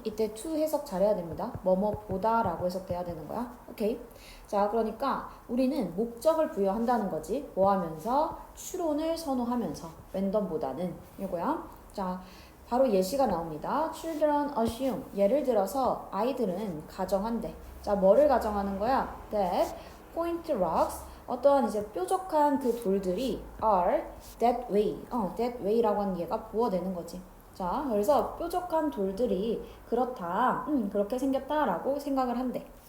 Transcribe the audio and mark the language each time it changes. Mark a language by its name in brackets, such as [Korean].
[Korean] 이때 to 해석 잘해야 됩니다. 뭐뭐보다 라고 해석돼야 되는 거야. 오케이. 자, 그러니까 우리는 목적을 부여한다는 거지. 뭐 하면서? 추론을 선호하면서. 랜덤보다는. 이거야. 자, 바로 예시가 나옵니다. [English] Children assume. [Korean] 예를 들어서 아이들은 가정한대. 자, 뭐를 가정하는 거야? [English] That point rocks, [Korean] 어떠한 이제 뾰족한 그 돌들이 [English] are that way. [Korean] that way라고 하는 얘가 부어되는 거지. 자, 그래서 뾰족한 돌들이 그렇다, 그렇게 생겼다라고 생각을 한대.